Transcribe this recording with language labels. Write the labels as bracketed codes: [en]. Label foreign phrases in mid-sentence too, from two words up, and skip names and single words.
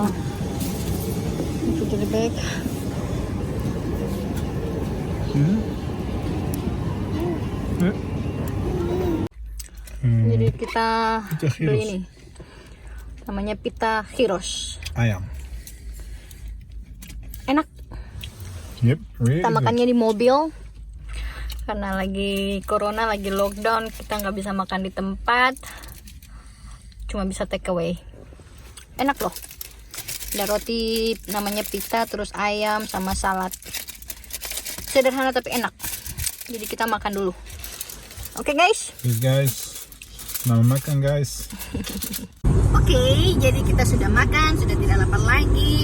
[nl] Even de bek. Ja. [id] Jadi kita Pita gyros. beli ini. Namanya pita gyros. Ayam. Enak. [en] Yep, really [id] Kita [en] good. [id] makannya di mobil. Karena lagi corona, lagi lockdown, kita nggak bisa makan di tempat. Cuma bisa [en] take away. [id] Enak loh. Ada roti namanya pita, terus ayam sama salad. Sederhana tapi enak. Jadi kita makan dulu. Oke guys. [nl] Dus guys, nou [id] makan [nl] guys. [id] Oke, jadi kita sudah makan, sudah tidak lapar lagi.